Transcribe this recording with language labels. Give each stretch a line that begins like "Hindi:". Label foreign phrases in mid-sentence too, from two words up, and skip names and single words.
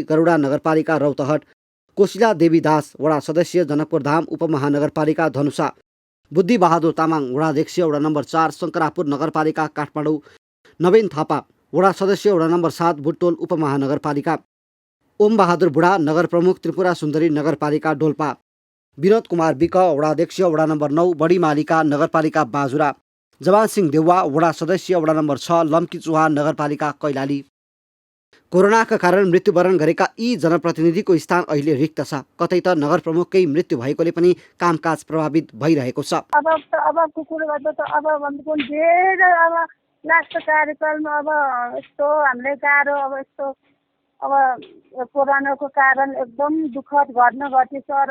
Nepali: गरुडा नगरपालिका रौतहट, कोशिला देवी दास वडा सदस्य जनकपुर धाम उपमहानगरपालिका धनुषा, बुद्धि बहादुर तामाङ वडा अध्यक्ष वडा नम्बर 4 शङ्करापुर नगरपालिका काठमाडौँ, नवीन थापा वडा सदस्य वडा नम्बर 7 बुटोल उपमहानगरपालिका, ओम बहादुर बुढा नगर प्रमुख त्रिपुरा सुन्दरी नगरपालिका डोल्पा, विनोद कुमार विक वडा अध्यक्ष वडा नम्बर 9 बडीमालिका नगरपालिका बाजुरा, जवान सिंह देउवा वडा सदस्य वडा नम्बर 6 लम्की चुहा नगरपालिका कैलाली। कोरोनाका कारण मृत्युवरण गरेका यी जनप्रतिनिधिको स्थान अहिले रिक्त छ। कतै त नगर प्रमुखकै मृत्यु भएकोले पनि कामकाज प्रभावित भइरहेको छ। अब कुरो गर्दा त अब भन्नु धेरै अब लास्ट कार्यक्रम अब यस्तो हामीलाई गाह्रो अब यस्तो अब कोरोनाको कारण एकदम दुःखद घटना घट्यो सर।